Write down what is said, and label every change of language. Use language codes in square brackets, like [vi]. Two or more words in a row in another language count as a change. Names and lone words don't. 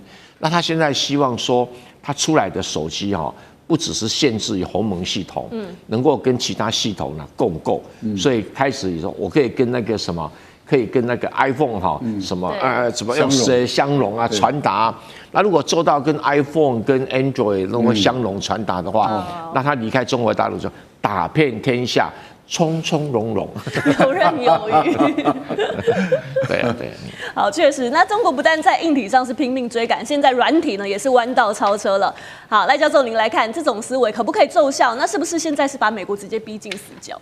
[zh] 那他現在希望說，他出來的手機哈，不只是限制於鴻蒙系統，能夠跟其他系統呢共構，所以開始說我可以跟那個什麼，可以跟那個 iPhone 哈，什麼怎麼用相容啊傳達。那如果做到跟 iPhone 跟 Android 能夠相容傳達的話，那他離開中國大陸就打遍天下。從從容容，游刃有餘。對啊，對啊。好，確實，那中國不但在硬體上是拼命追趕，現在軟體呢也是彎道超車了。好，賴教授，您來看這種思維可不可以奏效？那是不是現在是把美國直接逼進死角？